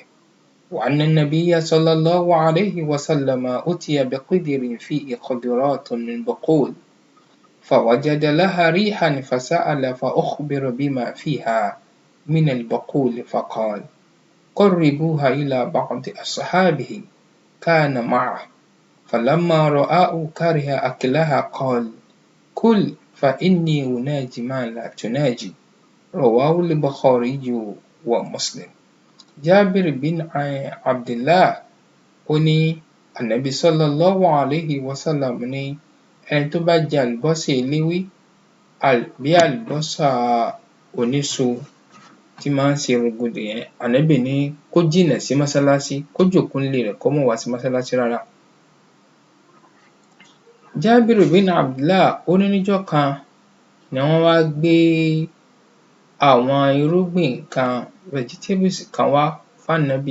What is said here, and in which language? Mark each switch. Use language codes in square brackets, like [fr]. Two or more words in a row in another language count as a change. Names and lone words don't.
[ar] وأن النبي صلى الله عليه وسلم أتي بقدر فيه خضرات من بقول فوجد لها ريحا فسأل فأخبر بما فيها من البقول فقال: قربوها إلى بعض أصحابه كان معه، فلما رآه كره أكلها قال: كل فإني أناجي ما لا تناجي. رواه البخاري ومسلم. جابر بن عبد الله أني النبي صلى الله عليه وسلم [yo] ní ẹni tó bá jẹ àlùbọ́sà eléwé àbí àlùbọ́sà oníso tí máa ń ṣe rògbòdò yẹn, Ànábì ní kó jìnnà sí mọ́sálásí, kó jókòó nílé rẹ̀ kó má wá sí mọ́sálásí rárá. Jábìrù bin Abdullah ó ní níjọ́ kan ni wọ́n wá gbé àwọn irúgbìn kan vegetables kan wá fánábì.